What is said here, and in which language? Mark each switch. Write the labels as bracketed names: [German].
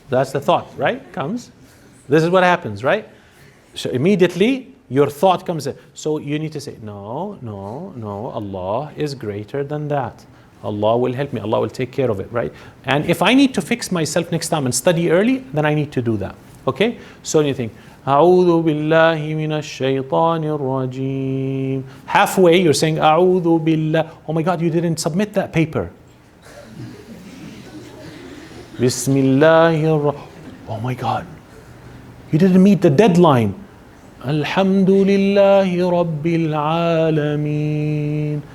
[English] That's the thought, right? Comes. This is what happens, right? So immediately your thought comes in. So you need to say, no, Allah is greater than that. Allah will help me. Allah will take care of it, right? And if I need to fix myself next time and study early, then I need to do that. Okay? So you think, [Arabic] أعوذ بالله من الشيطان الرجيم. [English] Halfway you're saying [Arabic] أعوذ بالله. [English] Oh my God, you didn't submit that paper. [Arabic] Bismillahir. [English] Oh my God, you didn't meet the deadline. [Arabic] Alhamdulillahi Rabbil Alameen.